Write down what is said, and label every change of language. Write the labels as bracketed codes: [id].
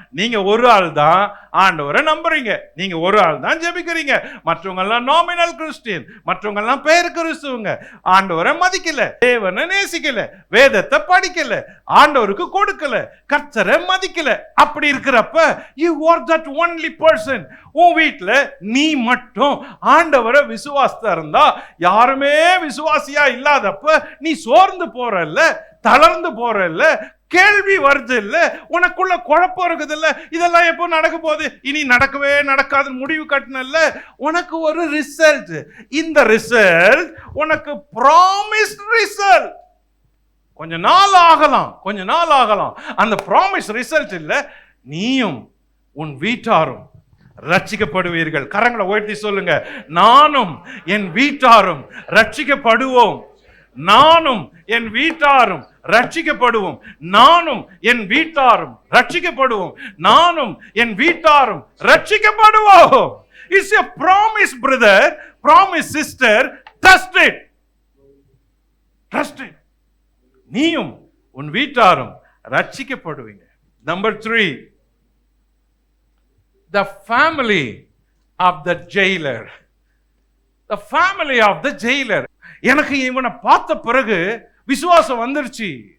[ta] நீங்க ஒரு ஆள் தான் ஆண்டவரை நம்புறீங்க. நீங்க ஒரு ஆள் தான் ஜெபிக்கிறீங்க. மற்றவங்க எல்லாம் நாமினல் கிறிஸ்டியன், மற்றவங்க எல்லாம் பேர் கிறிஸ்துவங்க. ஆண்டவரை மதிக்கல, தேவனை நேசிக்கல, வேதத்தை படிக்கல, ஆண்டவருக்கு கொடுக்கல, கர்த்தரை மதிக்கல. அப்படி இருக்கிறப்ப you are that only person. உன் வீட்டுல நீ மட்டும் ஆண்டவரை விசுவாசத்தா இருந்தா, யாருமே விசுவாசியா இல்லாதப்ப நீ சோர்ந்து போறல்ல, தளர்ந்து போறல்ல, கேள்வி வருது இல்ல, உனக்குள்ள குழப்பம் இருக்குது இல்ல, இதெல்லாம் எப்போ நடக்க போகுது, இனி நடக்கவே நடக்காது முடிவு கட்டணல்ல, உனக்கு ஒரு ரிசல்ட். இந்த ரிசல்ட் உனக்கு ப்ராமிஸ்ட் ரிசல்ட். கொஞ்ச நாள் ஆகலாம். அந்த ப்ராமிஸ் ரிசல்ட் இல்ல, நீயும் உன் வீட்டாரும் ரட்சிக்கப்படுவீர்கள். கரங்களை உயர்த்தி சொல்லுங்க, நானும் என் வீட்டாரும் ரட்சிக்கப்படுவோம். நானும் என் வீட்டாரும் ரட்சிக்கப்படுவோம். நானும் என் வீட்டாரும் ரட்சிக்கப்படுவோம். நானும் என் வீட்டாரும் ரட்சிக்கப்படுவோம். [en] It's a promise, brother, promise, sister. Trust it. Trust it. [ta] நீயும் உன் வீட்டாரும் ரட்சிக்கப்படுவீங்க. [en] Number 3, the family of the jailer. The family of the jailer. [ta] எனக்கு இவனை பார்த்த பிறகு விசுவாசம் வந்துருச்சு.